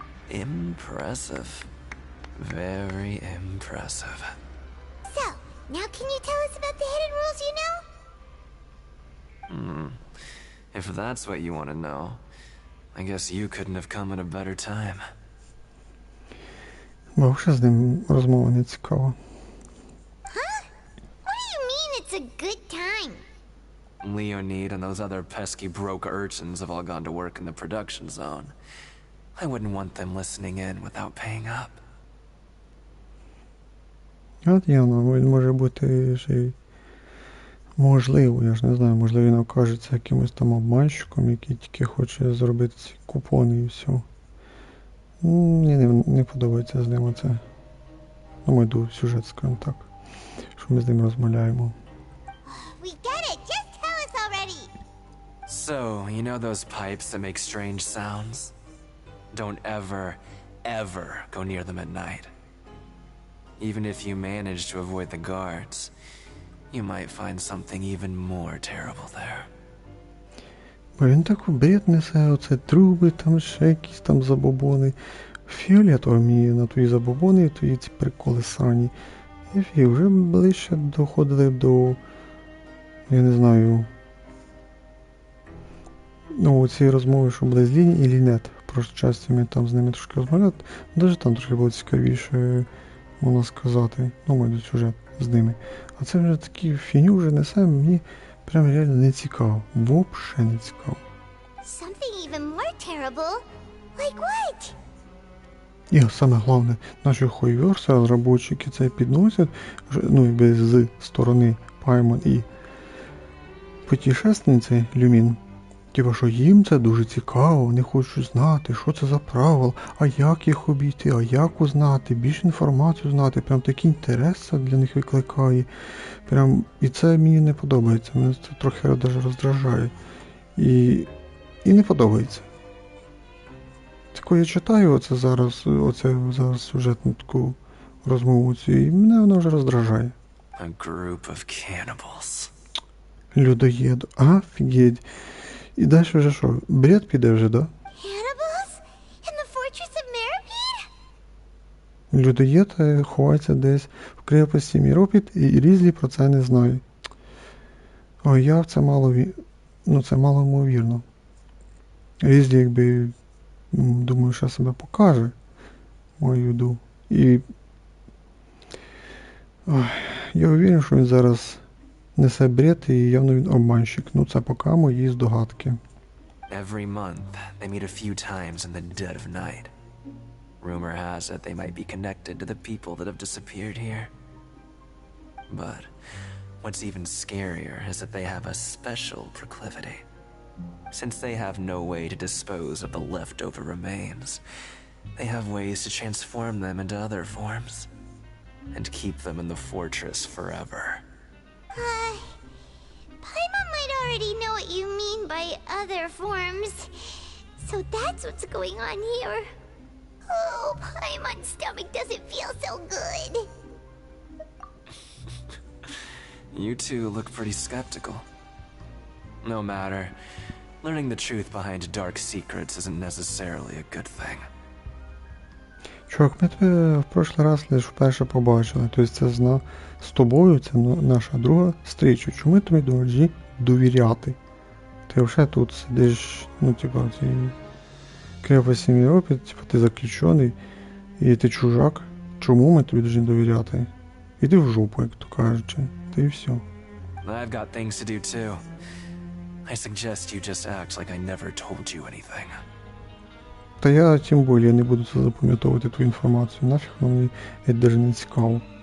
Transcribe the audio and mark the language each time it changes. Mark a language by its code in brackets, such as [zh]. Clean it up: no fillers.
[en] Impressive. Very impressive. So, now can you tell us about the hidden rules you know? If that's what you want to know, I guess you couldn't have come at a better time. [uk] Бо вже з ним розмова не цікава. [en] Huh? What do you mean it's a good time? Leonid and those other pesky broke urchins have all gone to work in the production zone. I wouldn't want them listening in without paying up. [uk] От явно, він може бути ще й можливо, я ж не знаю, можливо він окажеться якимось там обманщиком, який тільки хоче зробити ці купони і все. Мені не подобається з ним оце. Ну, ми йду в сюжет, скажімо так, що ми з ним розмовляємо. [en] We get it, just tell us already! So, you know those pipes that make strange sounds? Don't ever go near them at night. Even if you manage to avoid the guards, you might find something even more terrible there. [uk] Бо він так у бред несе, оце труби, там ще якісь там забобони. Фіолетово мені на твої забобони і твої ці приколи срані. І вже ближче доходили до, я не знаю, ну, цієї розмови, що буде з Ліні і Лінет. В прошлій часті ми там з ними трошки розмовляли. Навіть там трошки було цікавіше, можна сказати. Ну, [ru] мой сюжет [uk] з ними. А це вже такі фіню вже несе, мені прям реально не цікаво. [ru] Вообще [uk] не цікаво. [en] Something even more terrible? Like what? [uk] І саме головне, наші хойверси, розробники це підносять, ну, якби з сторони Паймон і путешественниці Люмін. Типа, що їм це дуже цікаво, вони хочуть знати, що це за правила, а як їх обійти, а як узнати, більше інформацію знати, прям такий інтерес це для них викликає. Прям, і це мені не подобається, мене це трохи навіть роздражає. І не подобається. Коли я читаю оце зараз сюжетну таку розмову цю, і мене вона вже роздражає. [en] A group of cannibals. [uk] Людоєд, офігеть. І далі вже що, бред піде вже, да? [en] Cannibals? In the fortress of Meripede? [uk] Людоєд ховається десь в крепості Міропід, і Різлі про це не знає. Ой, я в це це мало ймовірно. Різлі, якби, думаю, що себе покаже мою йду. І [ru] я уверен, [uk] що він зараз несе бред, і явно він обманщик. Ну, це поки мої здогадки. [en] Every month, they meet a few times in the dead of night. Rumor has it they might be connected to the people that have disappeared here. But what's even scarier is that they have a special proclivity. Since they have no way to dispose of the leftover remains, they have ways to transform them into other forms and keep them in the fortress forever. Paimon might already know what you mean by other forms. So that's what's going on here. Oh, Paimon's stomach doesn't feel so good. You two look pretty skeptical. No matter. Learning the truth behind dark secrets isn't necessarily a good thing. [uk] Чувак, ми тебе в прошлий раз лише вперше побачили. Тобто це з тобою, це наша друга зустріча. Чому ми тобі повинні довіряти? Ти вже тут сидиш, ну, типа, в цій крепості Міропі, типа, ти заключений, і ти чужак. Чому ми тобі повинні довіряти? Іди в жопу, як то кажучи. Та і все. [en] I've got things to do too. I suggest you just act like I never told you anything. [uk] Та я, тим більше, не буду це запам'ятовувати твою інформацію. Нафіг мені це навіть не цікаво.